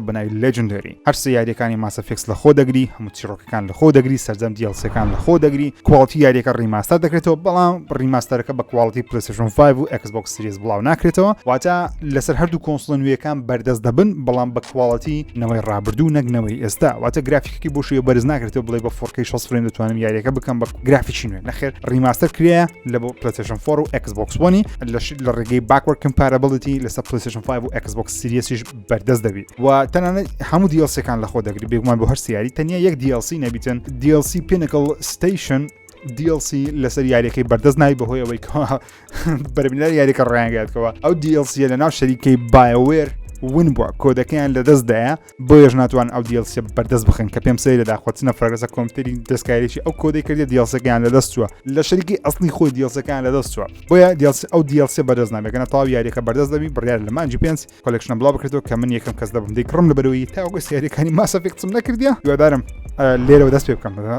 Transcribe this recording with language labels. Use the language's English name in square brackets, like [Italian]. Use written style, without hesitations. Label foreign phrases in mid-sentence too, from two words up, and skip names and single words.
[Central Kurdish] بە ناوی Legendary هەر سێ یاریەکانی Mass Effect لە خۆ دەگری هەموو چیرۆکەکان لە خۆ دەگری سەرجەم DLCەکان لە خۆ دەگری کواڵیتی یاریەکە ڕیماستەر دەکرێتەوە بەڵام ڕیماستەرەکە بە کواڵیتی PlayStation 5 و Xbox Series بڵاو ناکرێتەوە واتە لەسەر هەردوو کۆنسۆڵ نوێیەکان بەردەست دەبن بەڵام بە کواڵیتی نەوەی ڕابردوو نەگنەوەی ئێستا واتە گرافیکی بۆ شێوە بەرز ناکرێتەوە بڵێ بە 4K 60 فریم دەتوانم یاریەکە بکەم بە گرافیکی نوێ نەخێر ڕیماستەر کرایە لە بۆ PlayStation 4 و Xbox One لە ڕێگەی [English] backward compatibility [Central Kurdish] لەسەر PlayStation 5 و Xbox Series بەردەست دەبێت و تەنانەت هەموو DLC-کان لە خۆ دەگری بێگومان بۆ هەر سیاری تەنیا یەک DLC نەبیتن DLC Pinnacle Station DLC لەسەر یاریەکەی بەردەست نای بەهۆی ئەوەی بەرەبینەر یاریەکە ڕایانگاتکەوە ئەو DLC لە ناو شەریکەی BioWare ون بووە کۆدەکەیان لە دەستدایە بۆیەش ناتوان ئەو DLC بەردەست بخن کە پێم سەیرە داخواتنە فڕگەسە کۆمپیوتەری دەستکاریی ئەو کۆدەی کردی DLC-کەیان لە دەست چووە لە شەریکی ئەسڵی خۆی DLC-کەیان لە دەست چووە بۆیە ئەو DLC بەردەست نابێتەوە تاو یاریەکە بەردەست دەبی بڕیار لە مانجی پێنج کۆلێکشنە بڵاو بکرێتەوە کە من یەکەم کەس دەبم دەیکڕم لەبەرەوەی تاوەگە یاریەکانی Mass Effect نەکردیە هیوادارم لێرەوە دەست پێ بکەم